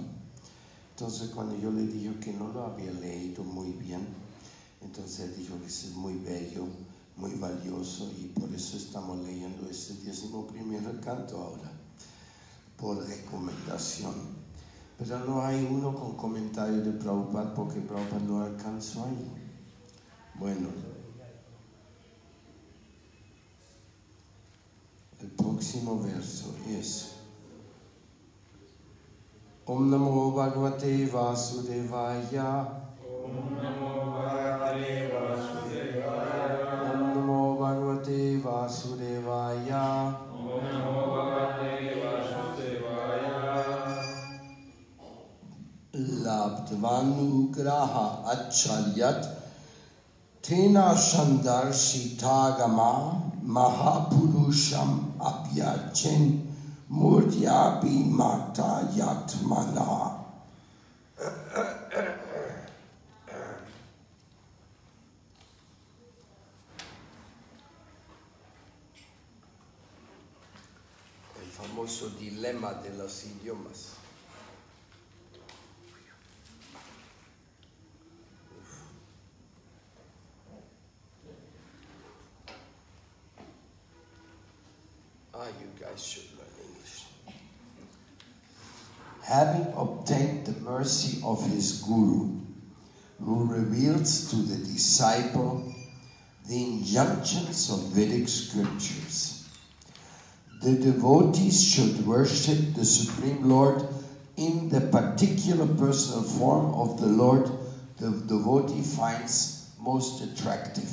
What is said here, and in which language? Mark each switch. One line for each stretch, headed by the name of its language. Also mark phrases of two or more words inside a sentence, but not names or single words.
Spanish: Entonces cuando yo le dije que no lo había leído muy bien, entonces él dijo que es muy bello, muy valioso y por eso estamos leyendo este 11º canto ahora, por recomendación. Pero no hay uno con comentario de Prabhupada porque Prabhupada no alcanzó ahí. Bueno, el próximo verso es
Sanskrit: Om Namo Bhagavate Vasudevaya. Om Namo Bhagavate Vasudevaya. Om Namo Bhagavate Vasudevaya. Om Namo Bhagavate Vasudevaya. Labdvanugraha acharyat Tena Shandarshitagama Mahapurusham Abhyachin Murdyapi Mata Yatmana.
Spanish: El famoso dilema de los idiomas.
English: You guys should learn English. Having obtained the mercy of his Guru, who reveals to the disciple the injunctions of Vedic scriptures, The devotees should worship the Supreme Lord in the particular personal form of the Lord the devotee finds most attractive.